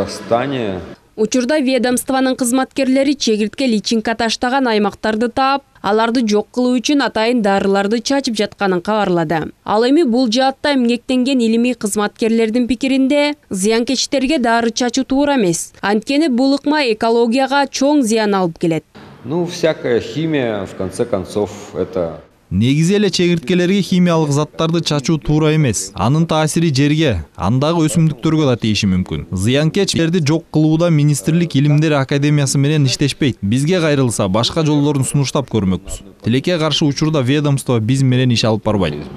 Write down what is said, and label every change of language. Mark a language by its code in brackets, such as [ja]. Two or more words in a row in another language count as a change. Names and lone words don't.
[ky] Учурда ведомствонун кызматкерлери чегиртке личинка таштаган аймактарды таап, аларды жок кылуу үчүн атайын дарыларды чачып жатканын кабарлады. Ал эми бул жаатта эмгектенген илимий кызматкерлердин пикиринде зыянкечтерге дары чачуу туура эмес. Анткени бул ыкма экологияга чоң зыян алып келет. [ru] Всякая химия, в конце концов, это... [ky] Негизи эле чегирткелерге химиялык заттарды чачуу туура эмес. Анын таасири жерге, андагы өсүмдүктөргө да тийиши мүмкүн. Зыянкечтерди жок кылууда министрлик Илимдер академиясы менен иштешпейт. Бизге кайрылса, башка жолдорун сунуштап көрмөкпүз. Тилекке каршы учурда ведомство биз менен иш алып барбайт.